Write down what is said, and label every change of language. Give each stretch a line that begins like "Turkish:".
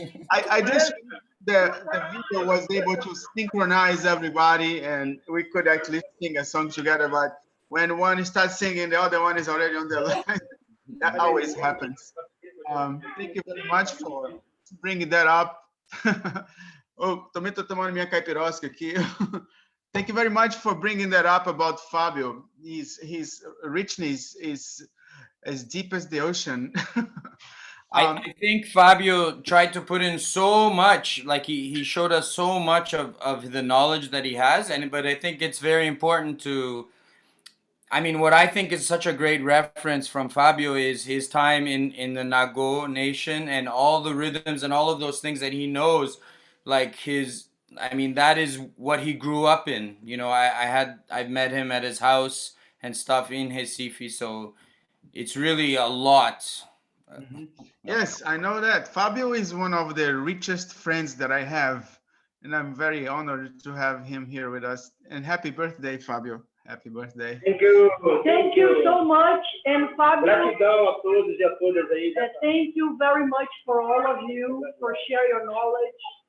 English: I just the video was able to synchronize everybody and we could actually sing a song together, but when one starts singing, the other one is already on the line. That always happens. Thank you very much for bringing that up.
Portuguese: Oh, também tô tomando minha caipirosca aqui.
English: Thank you very much for bringing that up about Fabio. His richness is as deep as the ocean. I think Fabio tried to put in so much, like he showed us so much of the knowledge that he has, but I think it's very important to, I mean, what I think is such a great reference from Fabio is his time in the Nago nation and all the rhythms and all of those things that he knows, like I mean, that is what he grew up in. You know, I've met him at his house and stuff in Recife, so it's really a lot. Yes, I know that. Fabio is one of the richest friends that I have, and I'm very honored to have him here with us. And happy birthday, Fabio. Happy birthday. Thank you. Thank you so much. And Fabio,
Portuguese: Gratidão a todos e a todas aí.
English: thank you very much for all of you for share your knowledge.